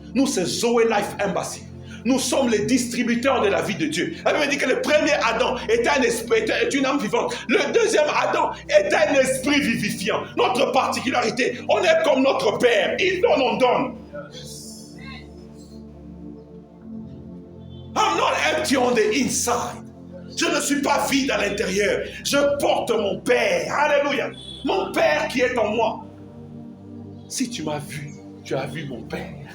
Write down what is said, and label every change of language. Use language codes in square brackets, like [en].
[fr] Nous, c'est Zoé Life Embassy. Nous sommes les distributeurs de la vie de Dieu. La Bible dit que le premier Adam était un esprit, est une âme vivante. Le deuxième Adam est un esprit vivifiant. Notre particularité, on est comme notre Père. Il donne, on donne. [en] I'm not empty on the inside. [fr] Je ne suis pas vide à l'intérieur. Je porte mon Père. Alléluia. Mon Père qui est en moi. Si tu m'as vu, tu as vu mon Père.